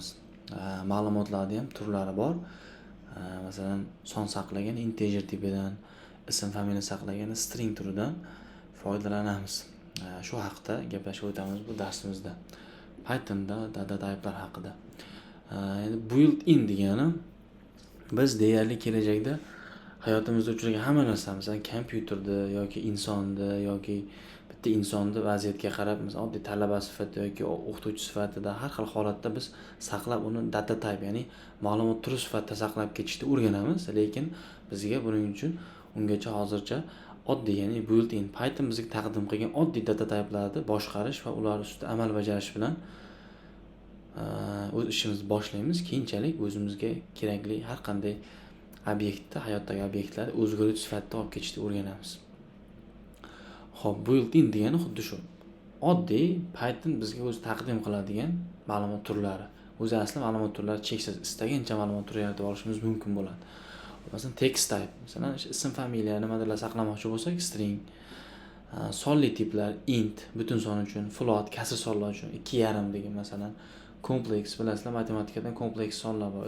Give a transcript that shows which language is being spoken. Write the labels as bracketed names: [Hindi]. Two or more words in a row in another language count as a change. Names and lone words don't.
[Uzbek] Ma'lumotlarning ham turlari bor. Masalan, son saqlagan integer tipidan, ism familiya saqlagan string turidan foydalanamiz. Shu haqida gaplashib o'tamiz bu darsimizda. Pythonda [English] data type'lar [Uzbek] haqida. Endi built-in degani biz deyarli kelajakda hayotimizda uchragan hamma narsa, masalan, kompyuterda yoki insonda yoki bitta insonni vaziyatga qarab, masalan, oddiy talaba sifatida yoki o'qituvchi sifatida har xil holatda biz saqlab uni [English] data type, [Uzbek] ya'ni ma'lumot turi sifatida saqlab ketishni o'rganamiz, lekin bizga buning uchun ungacha hozircha oddiy, ya'ni built-in Python bizga taqdim qilgan oddiy [English] data type'larni [Uzbek] boshqarish va ular ustida amal bajarish bilan o'z ishimizni boshlaymiz. Keyinchalik o'zimizga kerakli har qanday obyektni, hayotdagi obyektlarni o'zgaruvchi sifatida olib ketishni o'rganamiz. Xo'p, built-in degani xuddi shu. Oddiy Python bizga o'zi taqdim qiladigan ma'lumot turlari. O'zi asli ma'lumot turlari cheksiz, istagancha ma'lumot turi yaratib olishimiz mumkin bo'ladi. Masalan, [English] text type, [Uzbek] masalan, ism familiya nimalarni saqlamoqchi bo'lsak, string, sonli tiplar, int, butun son uchun, float, kasr sonlar uchun 2,5 degan, masalan, kompleks, bilasizlar, matematikadan kompleks sonlar bor.